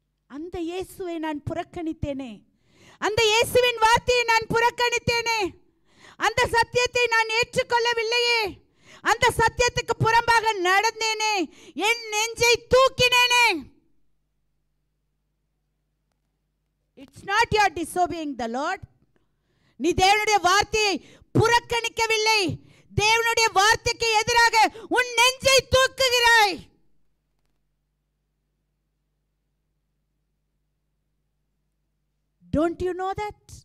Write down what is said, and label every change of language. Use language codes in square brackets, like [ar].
[ta] அந்த இயேசுவை நான் புறக்கணித்தேனே, அந்த இயேசுவின் வார்த்தையை நான் புறக்கணித்தேனே, அந்த சத்தியத்தை நான் ஏற்றுக்கொள்ளவில்லையே, அந்த சத்தியத்துக்கு புறம்பாக நடந்தேனே, என் நெஞ்சை தூக்கினேனே. [en] It's not your disobeying the Lord. [ta] நீ தேவனுடைய வார்த்தையை புறக்கணிக்கவில்லை, தேவனுடைய வார்த்தைக்கு எதிராக உன் நெஞ்சை தூக்குகிறாய். [en] Don't you know that?